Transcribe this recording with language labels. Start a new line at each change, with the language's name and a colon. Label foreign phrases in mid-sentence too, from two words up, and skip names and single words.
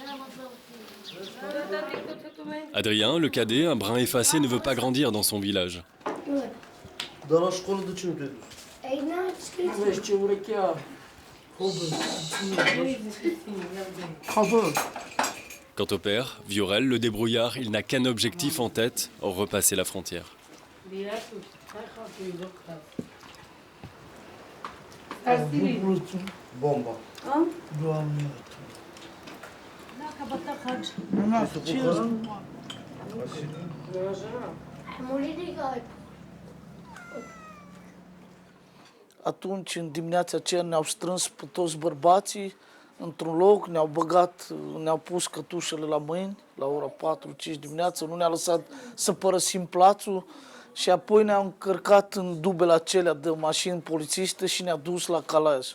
French: Adrien, le cadet, un brin effacé, ne veut pas grandir dans son village. Quant au père, Viorel, le débrouillard, il n'a qu'un objectif en tête, repasser la frontière.
Romanian: Bomba. Atunci, în dimineața aceea, ne-au strâns pe toți bărbații într-un loc, ne-au băgat, ne-au pus cătușele la mâini, la ora 4-5 dimineața, nu ne-a lăsat să părăsim plațul și apoi ne-au încărcat în dubele acelea de mașini polițiste și ne-au dus la Calaj.